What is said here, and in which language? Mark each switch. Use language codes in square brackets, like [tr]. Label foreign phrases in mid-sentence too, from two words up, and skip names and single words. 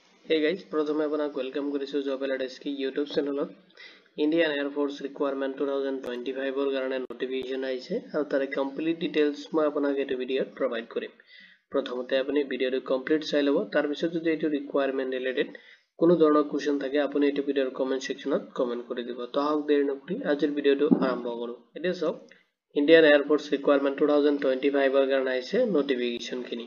[en] Hey guys, [as] প্ৰথমে আপোনাক ৱেলকাম কৰিছো জব এলাইডছ কি YouTube চেনেলত [en] Indian Air Force recruitment [as] 2025 ৰ কাৰণে নটিফিকেশন আইছে আৰু তাৰে [en] complete details [as] মই আপোনাক এই ভিডিঅত প্ৰভাইড কৰিম। প্ৰথমতে আপুনি ভিডিঅটো কমপ্লিট চাই লব, তাৰ পিছত যদি এইটো [en] recruitment related [as] কোনো ধৰণৰ কোৱেশ্চন থাকে আপুনি এইটো ভিডিঅৰ [en] comment section [as] কমেন্ট কৰি দিব। তো আহক দেৰি নকৰি আজিৰ ভিডিঅটো আৰম্ভ কৰো। এতিয়া চাওক, [en] Indian Air Force recruitment [as] 2025 ৰ কাৰণে আইছে নটিফিকেশন খিনি।